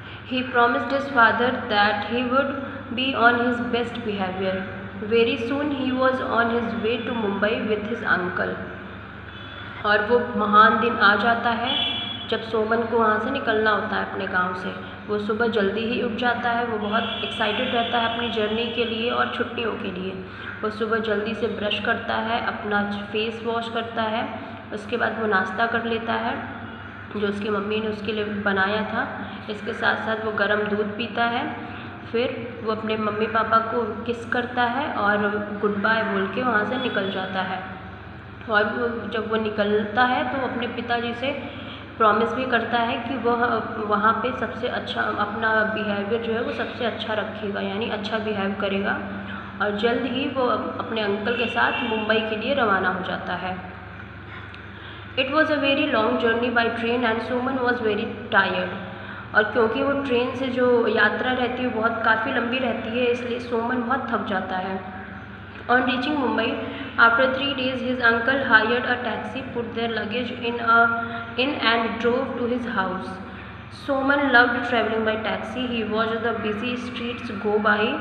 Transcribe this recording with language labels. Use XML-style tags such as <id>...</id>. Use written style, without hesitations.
<en>He promised his father that he would be on his best behavior. Very soon he was on his way to Mumbai with his uncle.</en> <hi>और वो महान दिन आ जाता है जब सोमन को वहाँ से निकलना होता है अपने गांव से. वो सुबह जल्दी ही उठ जाता है. वो बहुत एक्साइटेड रहता है अपनी जर्नी के लिए और छुट्टियों के लिए. वो सुबह जल्दी से ब्रश करता है अपना फेस वॉश करता है. उसके बाद वो नाश्ता कर लेता है जो उसकी मम्मी ने उसके लिए बनाया था. इसके साथ साथ वो गर्म दूध पीता है. फिर वो अपने मम्मी पापा को किस करता है और गुड बाय बोल के वहाँ से निकल जाता है. और जब वो निकलता है तो अपने पिताजी से प्रॉमिस भी करता है कि वह वहाँ पे सबसे अच्छा अपना बिहेवियर जो है वो सबसे अच्छा रखेगा, यानी अच्छा बिहेव करेगा। और जल्द ही वो अपने अंकल के साथ मुंबई के लिए रवाना हो जाता है।</hi> <en>It was a very long journey by train and Suman was very tired.</en> <hi>और क्योंकि वो ट्रेन से जो यात्रा रहती है बहुत काफ़ी लंबी रहती है, इसलिए सुमन बहुत थक जाता है।</hi> <en>On reaching Mumbai, after 3 days, his uncle hired a taxi, put their luggage in and drove to his house. Soman loved traveling by taxi. He watched the busy streets go by.</en>